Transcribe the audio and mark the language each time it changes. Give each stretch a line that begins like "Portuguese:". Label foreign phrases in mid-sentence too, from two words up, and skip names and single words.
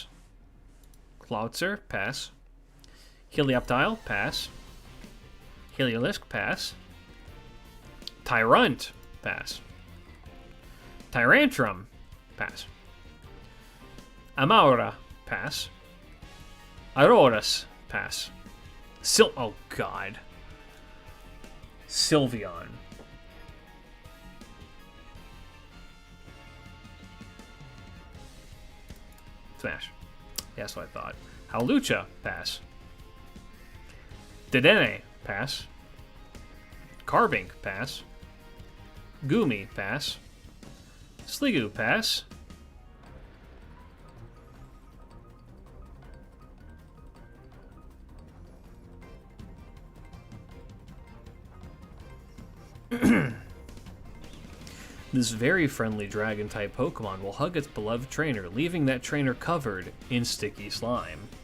English: Cloutzer, pass. Helioptile, pass. Heliolisk, pass. Tyrunt, pass. Tyrantrum, pass. Amaura, pass. Aurorus, pass. Oh god. Sylveon. Smash. Yeah, that's what I thought. Howlucha, pass. Dedenne, pass. Carbink, pass. Goomy, pass. Sliggoo, pass. This very friendly dragon-type Pokemon will hug its beloved trainer, leaving that trainer covered in sticky slime.